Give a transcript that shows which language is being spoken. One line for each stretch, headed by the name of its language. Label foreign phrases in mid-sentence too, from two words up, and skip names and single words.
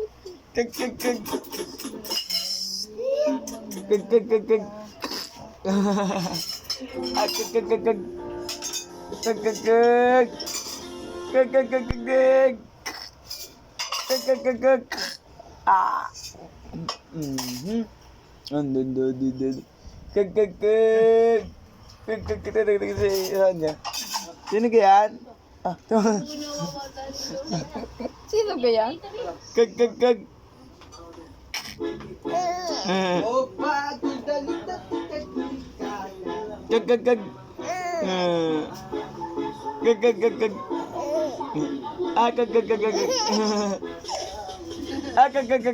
Filipino: Kag. Kag. Ah. Sino kaya yan? Ah, Sino ba yan? kag.
Hiligaynon: Oh, pagdalita tikat. Kag. Kag. Ah, kag. Ah, kag.